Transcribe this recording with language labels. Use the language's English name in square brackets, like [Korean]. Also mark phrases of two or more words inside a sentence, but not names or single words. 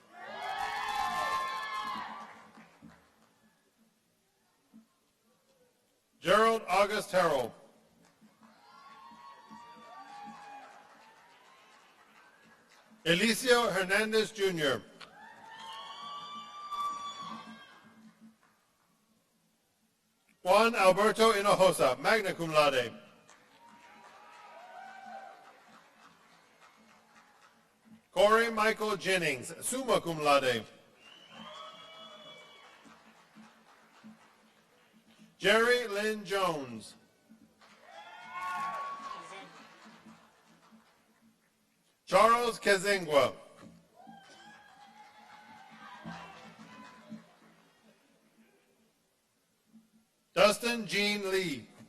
[English] Gerald August Harrell. Elicio Hernandez Jr. Juan Alberto Hinojosa, [Latin] magna cum laude. [English] Corey Michael Jennings, [Latin] summa cum laude. [English] Jerry Lynn Jones. Charles Kazingwa. Dustin Jean Lee.